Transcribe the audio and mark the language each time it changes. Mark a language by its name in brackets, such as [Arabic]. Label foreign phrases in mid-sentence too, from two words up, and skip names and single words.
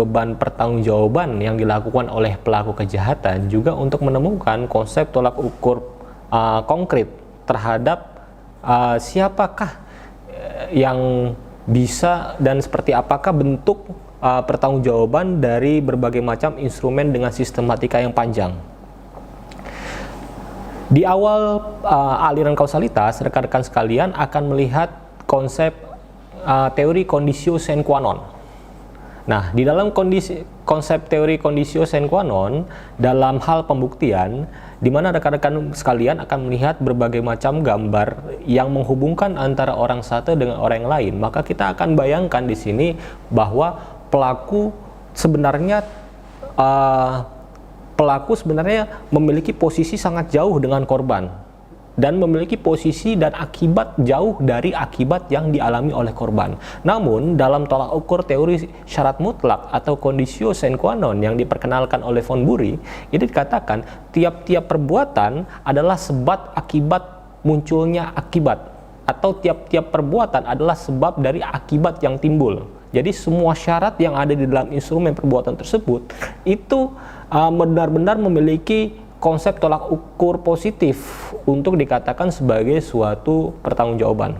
[Indonesian] beban pertanggungjawaban yang dilakukan oleh pelaku kejahatan, juga untuk menemukan konsep tolak ukur konkret terhadap siapakah yang bisa dan seperti apakah bentuk pertanggungjawaban dari berbagai macam instrumen dengan sistematika yang panjang. Di awal aliran kausalitas, rekan-rekan sekalian akan melihat konsep teori [Latin] conditio sine qua non. [Indonesian] Nah, di dalam konsep teori [Latin] conditio sine qua non [Indonesian] dalam hal pembuktian, di mana rekan-rekan sekalian akan melihat berbagai macam gambar yang menghubungkan antara orang satu dengan orang yang lain, maka kita akan bayangkan di sini bahwa pelaku sebenarnya memiliki posisi sangat jauh dengan korban dan memiliki posisi dan akibat jauh dari akibat yang dialami oleh korban. Namun, dalam tolak ukur teori syarat mutlak atau [Latin] conditio sine qua non [Indonesian] yang diperkenalkan oleh von Bury, itu dikatakan tiap-tiap perbuatan adalah sebab akibat munculnya akibat, atau tiap-tiap perbuatan adalah sebab dari akibat yang timbul. Jadi semua syarat yang ada di dalam instrumen perbuatan tersebut itu benar-benar memiliki konsep tolak ukur positif untuk dikatakan sebagai suatu pertanggungjawaban.